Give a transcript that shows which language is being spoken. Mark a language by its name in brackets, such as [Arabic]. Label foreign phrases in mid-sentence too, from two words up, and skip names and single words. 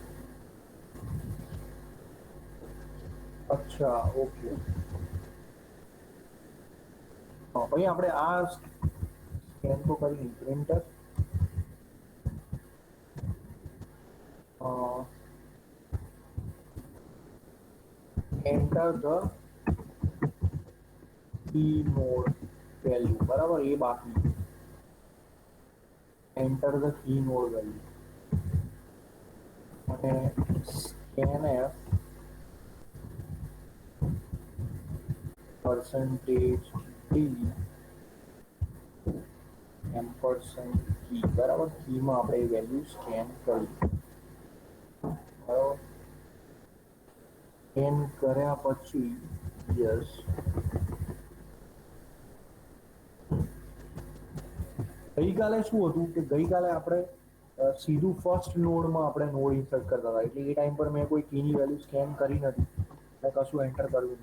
[Gujarati] અચ્છા, ઓકે. હા, ભાઈ આપણે આ સ્કેન તો કરી પ્રિન્ટર [English] enter the keynote value, [Gujarati] બરાબર, એ બાકી. [English] enter the keynote value [Gujarati] અને [English] scanf percentage d ampersand key, [Gujarati] બરાબર. કીમાં આપણે વેલ્યુ સ્કેન કરી, બરાબર. સ્કેન કર્યા પછી યસ ગઈકાલે શું હતું કે ગઈકાલે આપણે સીધું ફર્સ્ટ નોડમાં આપણે નોડ ઇન્સર્ટ કરતા હતા, એટલે એ ટાઈમ પર મેં કોઈ કીની વેલ્યુ સ્કેન કરી નથી, મેં કશું એન્ટર કર્યું નથી.